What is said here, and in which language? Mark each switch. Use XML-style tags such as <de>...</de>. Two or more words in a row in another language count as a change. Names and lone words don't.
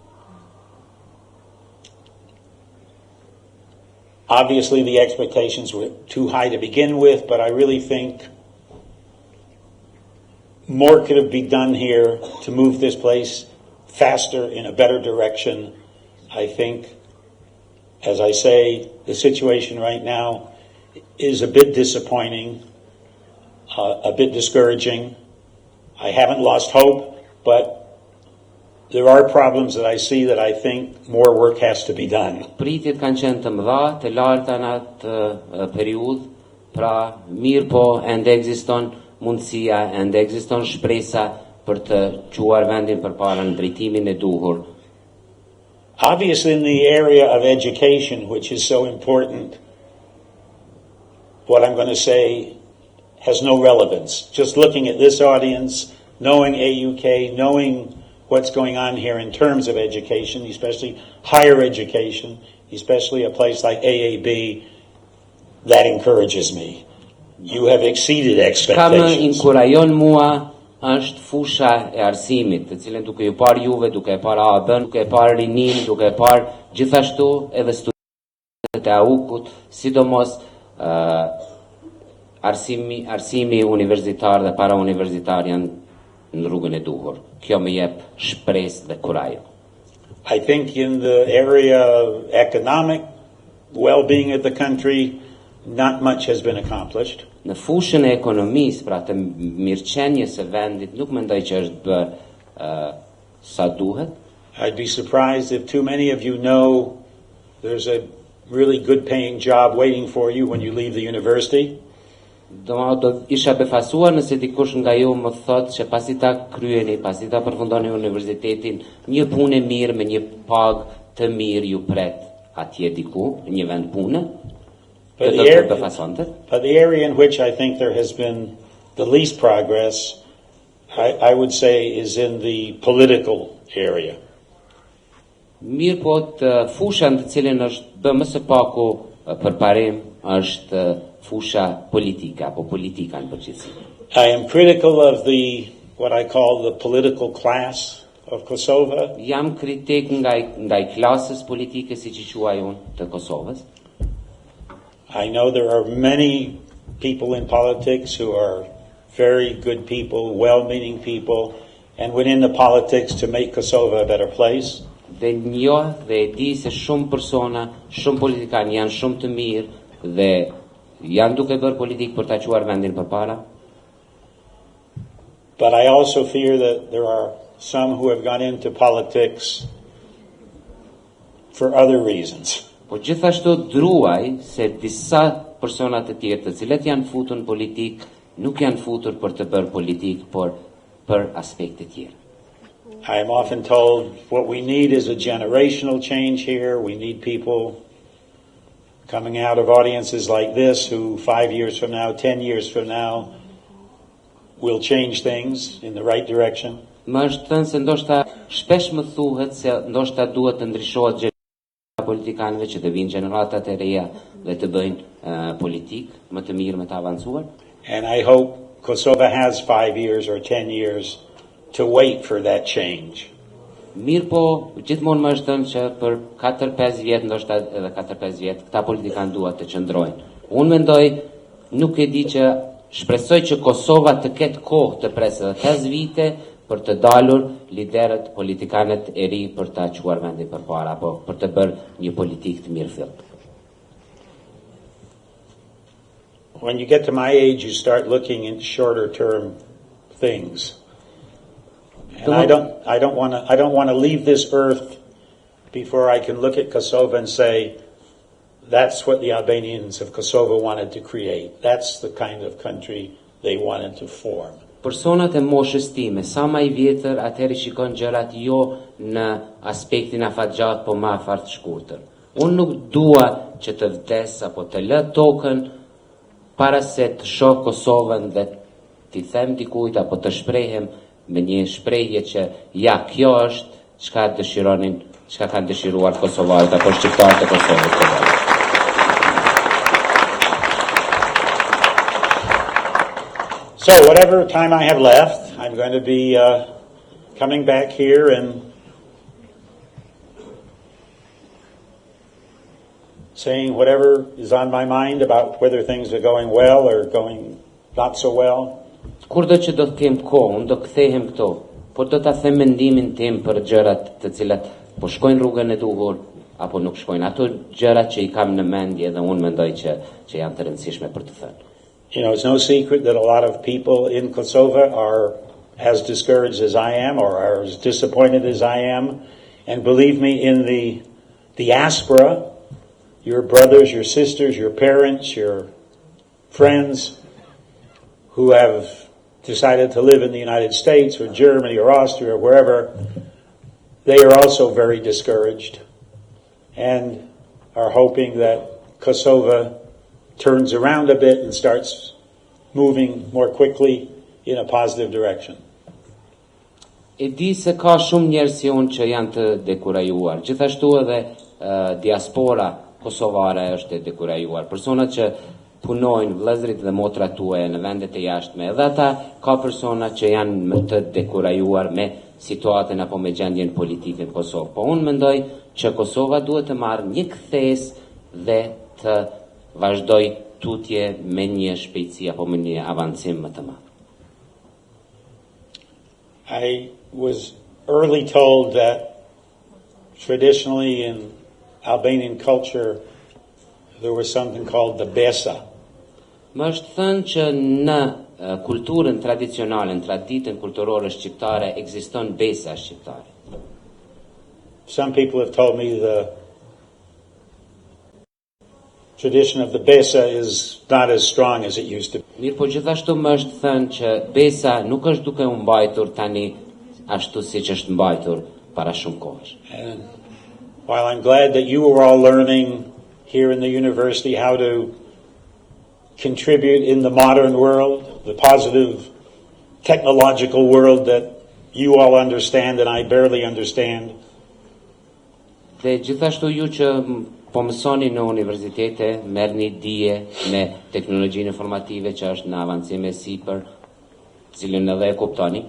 <en>Obviously the expectations were too high to begin with, but I really think more could have been done here to move this place faster in a better direction. I think, as I say, the situation right now is a bit disappointing, a bit discouraging. I haven't lost hope, but there are problems that I see that I think more work has to be done.</en> <sq>Pritjet kanë qenë të mëdha, të larta në atë periudhë, pra mirë po ende ekziston mundësia, ende ekziston shpresa për të quar vendin përpara në drejtimin e duhur.</sq> <en>Obviously, in the area of education, which is so important, what I'm going to say has no relevance. Just looking at this audience, knowing AUK, knowing what's going on here in terms of education, especially higher education, especially a place like AAB, that encourages me. You have exceeded</en> <sq>Çka më</sq> <en>expectations.</en> <sq>inkurajon mua është fusha e arsimit, të cilën duke ju parë juve, duke e parë AB-n, duke e parë rinin, duke e parë gjithashtu edhe studentët e AUK-ut, sidomos arsimi universitar dhe para universitar janë në rrugën e duhur. Kjo më jep shpresë dhe kurajë.</sq> <en>I think in the area of economic well-being of the country, not much has been accomplished.</en> <sq>Në fushën e ekonomisë, pra të mirëqenies së vendit, nuk mendoj që është bërë sa duhet.</sq> <en>I'd be surprised if too many of you know there's a really good paying job waiting for you when you leave the university.</en> <sq>Do isha befasuar nëse dikush nga ju më thotë që pasi ta kryeni, pasi ta përfundoni universitetin, një punë e mirë me një pagë të mirë ju pret atje diku, në një vend pune.</sq> <en>But the area in which I think there has been the least progress, I would say, is in the political area.</en> <sq>Mirë po të fushën të cilën është bë më së paku përparim është fusha politike apo politika në përgjithësi.</sq> <en>I am critical of what I call the political class of Kosova.</en> <sq>Jam kritik ndaj klasës politike siç i quaj unë të Kosovës.</sq> <en>I know there are many people in politics who are very good people, well-meaning people, and went into politics to make Kosovo a better place.</en> <sq>Dhe njoh dhe e di se shumë persona, shumë politikanë janë shumë të mirë dhe janë duke bërë politikë për ta quar vendin përpara.</sq> <en>But I also fear that there are some who have gone into politics for other reasons.</en> <sq>Po gjithashtu druaj se disa persona të tjerë të cilët janë futur në politikë nuk janë futur për të bërë politikë, por për aspekte tjera.</sq> <en>I am often told what we need is a generational change here. We need people coming out of audiences like this who 5 years from now, 10 years from now will change things in the right direction.</en> <sq>Më është thënë se ndoshta shpesh më thuhet se ndoshta duhet të ndryshohet gjenerata politikanëve që të vinë gjeneratat e reja dhe të bëjnë politikë më të mirë, më të avancuar.</sq> <en>And I hope Kosovo has 5 years or 10 years to wait for that change.</en> <sq>Mirë po, gjithmonë më është thënë që për 4-5 vjet, ndoshta edhe 4-5 vjet, këta politikanë duhet të qëndrojnë. Unë mendoj, nuk e di që shpresoj që Kosova të ketë kohë të presë edhe 5 vite për të dalur liderët politikanët e ri për ta quar vendin përpara, apo për të bërë një politikë të mirëfillt.</sq> <en>When you get to my age, you start looking into shorter term things. And I don't want to leave this earth before I can look at Kosovo and say, that's what the Albanians of Kosovo wanted to create. That's the kind of country they wanted to form.</en> <sq>Personat e moshës time, sa më i vjetër, atëherë shikon gjërat jo në aspektin afatgjat, po më afart shkurtër. Unë nuk dua që të vdes apo të lë tokën para se të shoh Kosovën dhe t'i them dikujt apo të shprehem me një shprehje që ja, kjo është çka dëshironin, çka kanë dëshiruar kosovarët apo shqiptarët e Kosovës.</sq> <en>So whatever time I have left, I'm going to be coming back here and saying whatever is on my mind about whether things are going well or going not so well.</en> <sq>Kurdo që do të kem kohë, unë do kthehem këto, por do ta them mendimin tim për gjërat të cilat po shkojnë rrugën e duhur apo nuk shkojnë. Ato gjërat që i kam në mendje dhe unë mendoj që janë të rëndësishme për të thënë.</sq> <en>You know, it's no secret that a lot of people in Kosovo are as discouraged as I am or are as disappointed as I am. And believe me, in the diaspora, your brothers, your sisters, your parents, your friends who have decided to live in the United States or Germany or Austria or wherever, they are also very discouraged and are hoping that Kosovo turns around a bit and starts moving more quickly in a positive direction.</en> <sq>E di se ka shumë njerëz si unë që janë të dekurajuar. Gjithashtu edhe diaspora kosovare është e dekurajuar. Personat që punojnë vëllezërit dhe motrat tuaja në vendet e jashtme. Edhe ata ka persona që janë më të dekurajuar me situatën apo me gjendjen politike në Kosovë. Po unë mendoj që Kosova duhet të marrë një kthesë dhe të vazhdoj tutje me një shpejtësi apo me një avancim më të madh.</sq> <en>I was early told that traditionally in Albanian culture there was something called the besa.</en> <sq>Më është thënë që në kulturën tradicionale, në traditën kulturore shqiptare ekziston besa shqiptare.</sq> <en>Some people have told me the tradition of the besa is not as strong as it used to be.</en> <sq>Mirë, po gjithashtu më është thënë që besa nuk është duke u mbajtur tani ashtu siç është mbajtur para shumë kohësh.</sq> <en>And while I'm glad that you are all learning here in the university how to contribute in the modern world, the positive technological world that you all understand and I barely understand.</en> <sq>Dhe gjithashtu ju që po mësoni në universitete, merrni dije me teknologjinë informative që është në avancim e sipër, cilën edhe e kuptoni.</sq>